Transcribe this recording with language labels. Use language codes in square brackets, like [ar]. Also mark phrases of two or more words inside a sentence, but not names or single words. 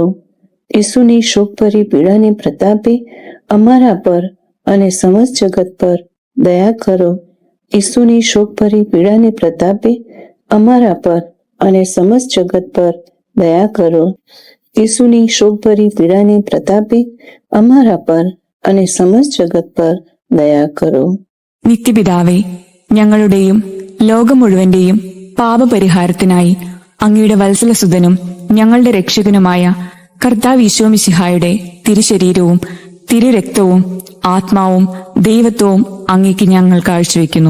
[gu] ઈસુની શોકભરી પીડાને પ્રતાપે અમારા પર અને સમસ્ત જગત પર દયા કરો. ઈસુની શોકભરી પીડાને પ્રતાપે અમારા પર અને સમસ્ત જગત પર દયા કરો. ઈસુની શોકભરી પીડાને પ્રતાપે અમારા પર અને સમસ્ત જગત પર દયા કરો. [ml] നിത്യപിതാവേ, ഞങ്ങളുടെയും ലോകം മുഴുവന്റെയും പാപപരിഹാരത്തിനായി അങ്ങയുടെ വത്സലസുതനും ഞങ്ങളുടെ രക്ഷകനുമായ കർത്താവ് ഈശോമിശിഹായുടെ തിരുശരീരവും തിരുരക്തവും ആത്മാവും ദൈവത്വവും അങ്ങേക്ക് ഞങ്ങൾ കാഴ്ചവെക്കുന്നു.